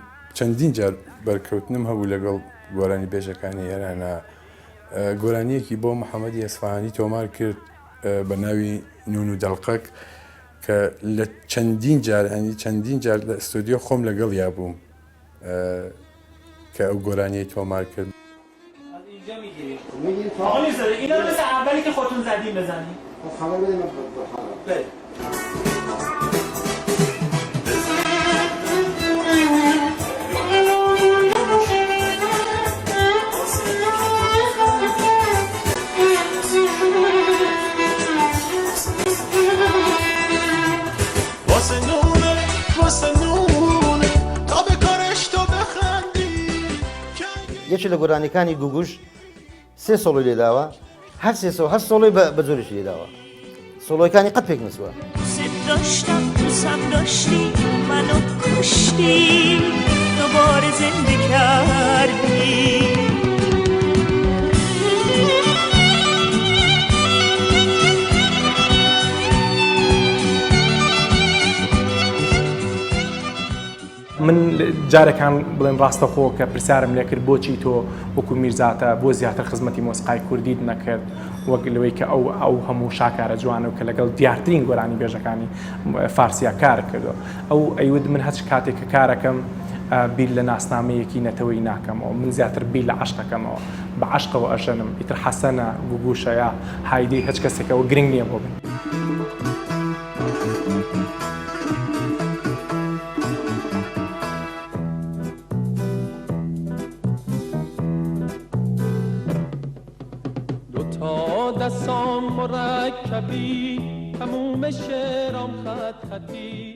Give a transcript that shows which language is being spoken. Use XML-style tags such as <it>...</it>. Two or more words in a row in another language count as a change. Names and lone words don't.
<ckb>چەندین جار بەرکەوتنم هەبوو لەگەڵ گۆرانی بێژەکانی ئێرانە گۆرانیەکی بۆ محەممەدی ئەسفاهانی تۆمار کرد بە ناوی نون و دەڵقەک کە لە چەندین جار لە ئستودیۆ خۆم لەگەڵ یا بووم کە ئەو گۆرانیی تۆمار کرد.</ckb> <fa>آقا میرزاده اینا رو مثل اولی که خودتون زدیم بزنیم. خبر بده من بله.</fa> <ckb>یەکی لە گۆرانیەکانی گوگوش سێ سۆڵی لێداوە هەر هەر سۆڵی بە جۆرێکی لێداوە سۆڵۆیەکانی قەت پێک نسووە</ckb> <fa>داشتم دوستم داشتی منو کشتی دوباره زنده کردی</fa> <ckb>من جارێکان بڵێن ڕاستەخۆ کە پرسیارم لێ کرد بۆچی تۆ وەکو میرزاتە بۆ زیاتر خزمەتی مۆسیقای کوردیت نەکرد وەک لەوەی کە ئەو هەموو شاکارە جوانە و کە لەگەڵ دیارترین گۆرانی بێژەکانی فارسیا کار کردو ئەو ئەیود من هەچ کاتێک کە کارەکەم بیر لە ناسنامەیەکی نەتەوەی ناکەمەوە من زیاتر بیر لە عشقەکەمەوە بە عشقەوە ئەژەنم ئیتر حەسەنە گوگوشە یا هایدی هیچ کەسێکەوە گرنگ نییە بۆ بن.</ckb> <fa>دستام مرکبی تموم شعرام خط خطی</fa>